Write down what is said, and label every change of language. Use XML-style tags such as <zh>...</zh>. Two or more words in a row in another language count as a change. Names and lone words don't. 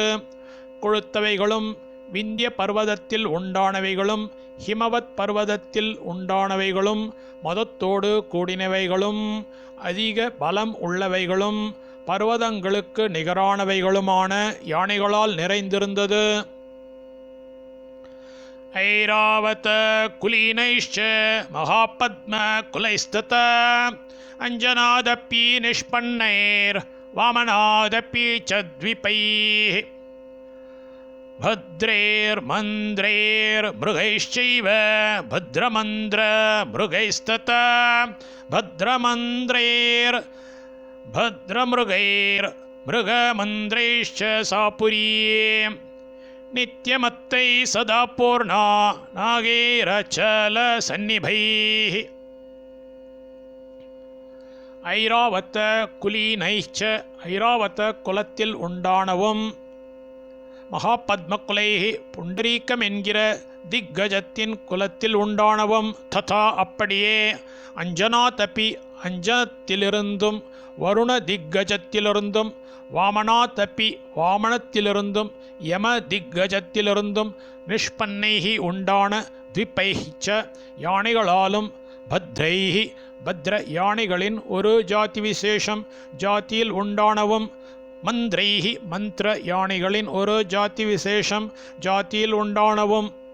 <ta>கொழுத்தவைகளும் விந்திய பர்வதத்தில் உண்டானவைகளும் ஹிமவத் பர்வதத்தில் உண்டானவைகளும் மதத்தோடு கூடினவைகளும் அதிக பலம் உள்ளவைகளும் பர்வதங்களுக்கு நிகரானவைகளுமான யானைகளால் நிறைந்திருந்தது.</ta> <sa>ऐरावत कुलीनैश्च महापद्म कुलैस्तथा अञ्जनादपि निष्पन्नैर् वामनादपि च द्विपैः भद्रैर्मन्द्रैर्मृगैश्चैव भद्रमन्द्रमृगैस्तथा भद्रमृगैर्मृगमन्द्रैश्च सा पुरी नित्यमत्तै सदा पूर्णा नागैरचलसन्निभैः ऐरावत कुलीनैश्च</sa> <ta>ஐராவத குலத்தில் உண்டானவும் மகாபத்மகுலைஹி புண்டரீகம் என்கிற திக்கஜத்தின் குலத்தில் உண்டானவும் ததா அப்படியே அஞ்சனாதபி அஞ்சனத்திலிருந்தும் வருண திக்கஜத்திலிருந்தும் வாமனாதபி வாமனத்திலிருந்தும் யம திக்கஜத்திலிருந்தும் நிஷ்பன்னைஹி உண்டான த்விபைச்ச யானைகளாலும் பத்ரைஹி பத்ர யானைகளின் ஒரு ஜாதி விசேஷம் ஜாதியில் உண்டானவும் மந்திரைஹி மந்திர யானைகளின் ஒரு ஜாதி விசேஷம் ஜாதியில் உண்டானவும்</ta>